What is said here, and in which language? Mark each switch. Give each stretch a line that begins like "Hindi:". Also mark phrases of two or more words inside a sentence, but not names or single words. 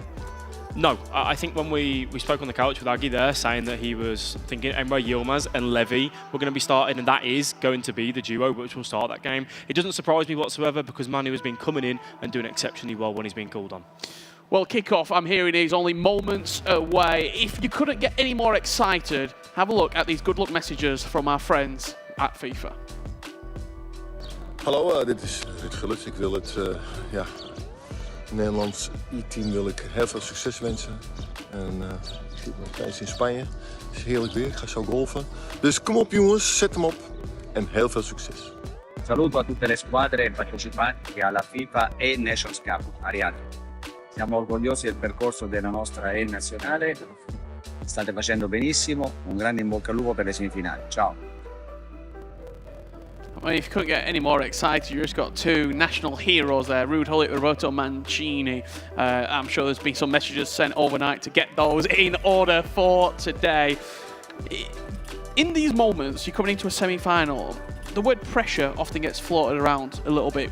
English: No, I think when we spoke on the couch with Aggie there, saying that he was thinking Emre Yilmaz and Levy were going to be starting, and that is going to be the duo which will start that game. It doesn't surprise me whatsoever because Manu has been coming in and doing exceptionally well when he's been called on. Well, kick-off, I'm hearing, is only moments away. If you couldn't get any more excited, have a look at these good luck messages from our friends at FIFA.
Dutch: Hallo, dit is Ruud Gullit. Ik wil het Nederlands I-team wil ik heel veel succes wensen. En ik zit nog steeds in Spanje. Het is heerlijk weer, ik ga zo golfen. Dus kom op jongens, zet hem op en heel veel succes.
Italian: Saluto a tutte le squadre partecipanti alla FIFAe Nations Cup a Riyadh. Siamo orgogliosi del percorso della nostra E nazionale. State facendo benissimo. Un grande in bocca al lupo per le semifinali. Ciao.
English: Well, if you couldn't get any more excited, you just got 2 national heroes there, Ruud Gullit, Roberto Mancini. I'm sure there's been some messages sent overnight to get those in order for today. In these moments, you're coming into a semi-final, the word pressure often gets floated around a little bit.